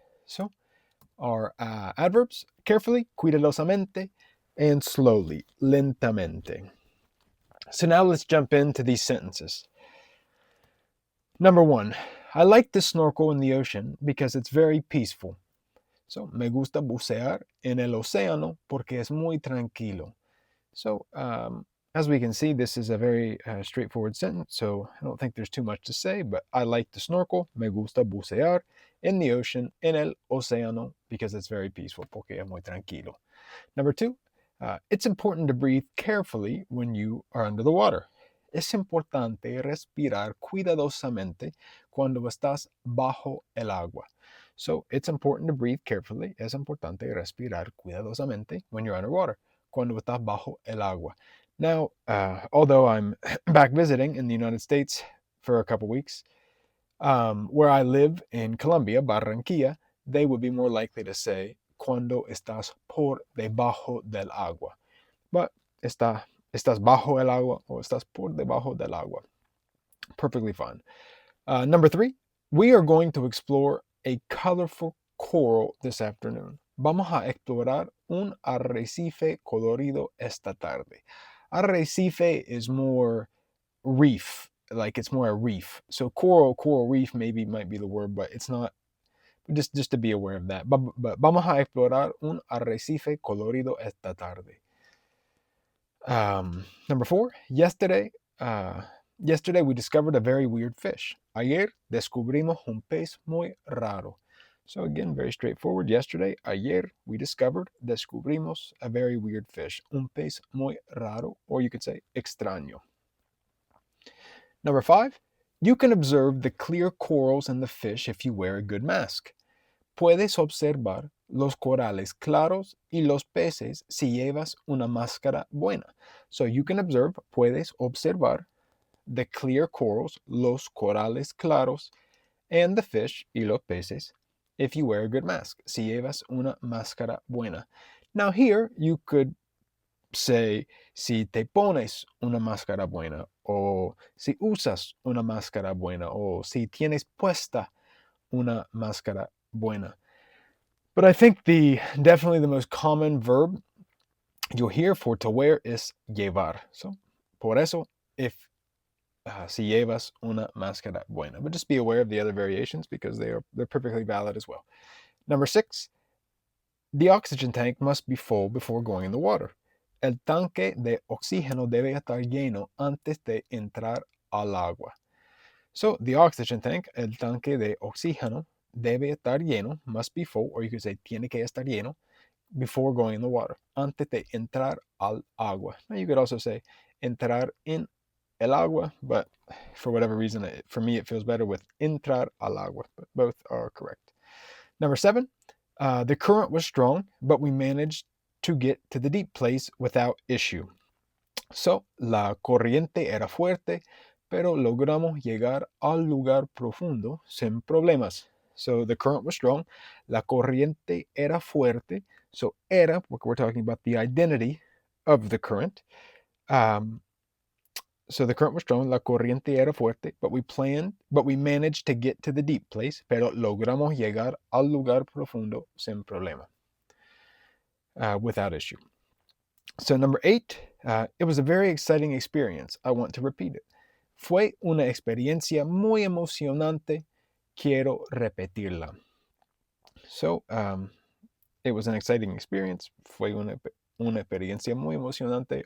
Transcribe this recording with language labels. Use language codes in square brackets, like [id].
[en] So our adverbs: carefully, cuidadosamente; and slowly, lentamente. So now let's jump into these sentences. Number 1, I like to snorkel in the ocean because it's very peaceful. [es] So, me gusta bucear en el océano porque es muy tranquilo. [en] So, as we can see, this is a very straightforward sentence, so I don't think there's too much to say, but I like to snorkel, [es] me gusta bucear, [en] in the ocean, [es] en el océano, [en] because it's very peaceful, [es] porque es muy tranquilo. [en] Number 2, it's important to breathe carefully when you are under the water. [es] Es importante respirar cuidadosamente cuando estás bajo el agua. [en] So, it's important to breathe carefully. [es] Es importante respirar cuidadosamente [en] when you're underwater. [es] Cuando estás bajo el agua. [en] Now, although I'm back visiting in the United States for a couple weeks, where I live in Colombia, Barranquilla, they would be more likely to say [es] cuando estás por debajo del agua. But estás bajo el agua or estás por debajo del agua. [en] Perfectly fine. Number 3, we are going to explore a colorful coral this afternoon. [es] Vamos a explorar un arrecife colorido esta tarde. [en] Arrecife is more reef, like it's more a reef. So coral reef might be the word, but it's not. Just to be aware of that. [es] But vamos a explorar un arrecife colorido esta tarde. [en] Number 4, yesterday we discovered a very weird fish. [es] Ayer descubrimos un pez muy raro. [en] So again, very straightforward. Yesterday, ayer, we discovered, descubrimos, a very weird fish. [es] Un pez muy raro, [en] or you could say [es] extraño. [en] Number 5, you can observe the clear corals and the fish if you wear a good mask. [es] Puedes observar los corales claros y los peces si llevas una máscara buena. [en] So you can observe, [es] puedes observar, [en] the clear corals, [es] los corales claros, [en] and the fish [es] y los peces [en] if you wear a good mask. [es] Si llevas una máscara buena. [en] Now here you could say [es] si te pones una máscara buena, o si usas una máscara buena, o si tienes puesta una máscara buena. [en] But I think definitely the most common verb you'll hear for to wear is llevar. [es] So, por eso, if si llevas una máscara buena. [en] But just be aware of the other variations because they're perfectly valid as well. Number 6, the oxygen tank must be full before going in the water. [es] El tanque de oxígeno debe estar lleno antes de entrar al agua. [en] So the oxygen tank, [es] el tanque de oxígeno, debe estar lleno, [en] must be full, or you could say [es] tiene que estar lleno, [en] before going in the water, [es] antes de entrar al agua. [en] Now you could also say [es] entrar en el agua, [en] but for whatever reason, for me, it feels better with [es] entrar al agua, [en] but both are correct. Number 7, the current was strong, but we managed to get to the deep place without issue. [es] So, la corriente era fuerte, pero logramos llegar al lugar profundo sin problemas. [en] So, the current was strong. [es] La corriente era fuerte. [en] So, era, we're talking about the identity of the current. So the current was strong, [es] la corriente era fuerte, [en] but we managed to get to the deep place, [es] pero logramos llegar al lugar profundo sin problema, [en] without issue. So number 8, it was a very exciting experience. I want to repeat it. [es] Fue una experiencia muy emocionante. Quiero repetirla. [en] So it was an exciting experience. [es] Fue una experiencia muy emocionante.